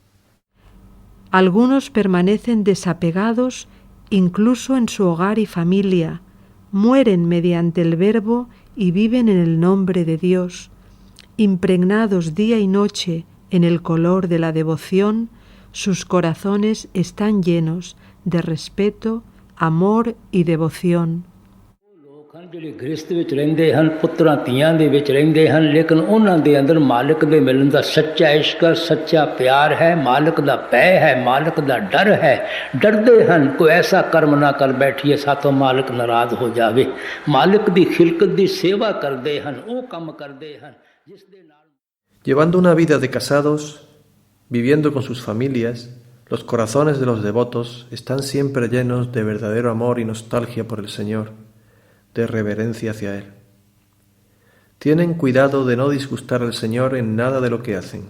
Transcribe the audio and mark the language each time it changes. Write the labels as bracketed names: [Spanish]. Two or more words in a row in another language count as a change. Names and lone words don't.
[Spanish] Algunos permanecen desapegados incluso en su hogar y familia, mueren mediante el verbo y viven en el nombre de Dios, impregnados día y noche en el color de la devoción. Sus corazones están llenos de respeto, amor y devoción. [Punjabi] ਜਿਹੜੇ ਗ੍ਰਸਥ ਵਿੱਚ ਰਹਿੰਦੇ ਹਨ, ਪੁੱਤਰਾਂ ਧੀਆਂ ਦੇ ਵਿੱਚ ਰਹਿੰਦੇ ਹਨ, ਲੇਕਿਨ ਉਹਨਾਂ ਦੇ ਅੰਦਰ ਮਾਲਕ ਦੇ ਮਿਲਣ ਦਾ ਸੱਚਾ ਇਸ਼ਕ, ਸੱਚਾ ਪਿਆਰ ਹੈ, ਮਾਲਕ ਦਾ ਭੈ ਹੈ, ਮਾਲਕ ਦਾ ਡਰ ਹੈ। ਡਰਦੇ ਹਨ ਕੋਈ ਐਸਾ ਕਰਮ ਨਾ ਕਰ ਬੈਠੀਏ ਸਾਥੋਂ ਮਾਲਕ ਨਾਰਾਜ਼ ਹੋ ਜਾਵੇ। ਮਾਲਕ ਦੀ ਖਿਲਕਤ ਦੀ ਸੇਵਾ ਕਰਦੇ ਹਨ, ਉਹ ਕੰਮ ਕਰਦੇ ਹਨ ਜਿਸ ਦੇ ਨਾਲ। [Spanish] Llevando una vida de casados, viviendo con sus familias, los corazones de los devotos están siempre llenos de verdadero amor y nostalgia por el Señor, de reverencia hacia Él. Tienen cuidado de no disgustar al Señor en nada de lo que hacen.